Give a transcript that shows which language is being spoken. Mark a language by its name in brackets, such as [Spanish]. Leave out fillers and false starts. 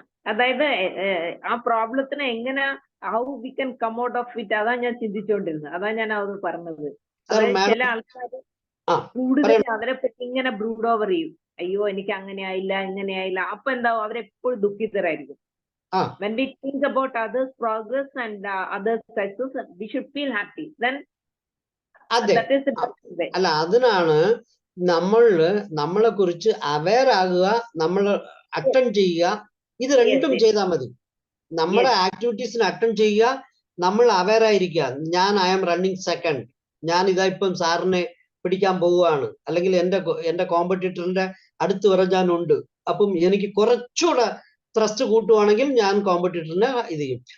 [Malayalam] അതായത് ആ പ്രോബ്ലത്തിന് എങ്ങനെ [English] how we can come out of it, [Malayalam] അതാ ഞാൻ ചിന്തിച്ചുകൊണ്ടിരുന്നത്. അതാ ഞാൻ അത് പറഞ്ഞത്. ചില ആൾക്കാർ കൂടുതൽ അവരെ പറ്റി ഇങ്ങനെ ബ്രൂഡ് ഓവർ ചെയ്യും, അയ്യോ എനിക്ക് അങ്ങനെ ആയില്ല ഇങ്ങനെ ആയില്ല. അപ്പൊ എന്താവും, അവരെപ്പോഴും ദുഃഖിതരായിരിക്കും. [English] When we think about others' progress and others' success, we should feel happy. Then that is the best way. [Malayalam] അല്ല, അതിനാണ് നമ്മളെ കുറിച്ച് അവെയർ ആകുക, നമ്മൾ അറ്റൻഡ് ചെയ്യുക, ഇത് രണ്ടും ചെയ്താൽ മതി. നമ്മുടെ ആക്ടിവിറ്റീസിന് അറ്റൻഡ് ചെയ്യുക, നമ്മൾ അവെയർ ആയിരിക്കുക. [English] I am running second, [Malayalam] ഞാൻ ഇതാ ഇപ്പം സാറിനെ പിടിക്കാൻ പോവുകയാണ്, അല്ലെങ്കിൽ എന്റെ കോമ്പറ്റീറ്ററിന്റെ അടുത്ത് വരെ ഞാൻ ഉണ്ട്, അപ്പം എനിക്ക് കുറച്ചുകൂടെ ത്രസ്റ്റ് കൂട്ടുവാണെങ്കിൽ ഞാൻ കോമ്പറ്റീറ്ററിനെ ഇത് ചെയ്യും.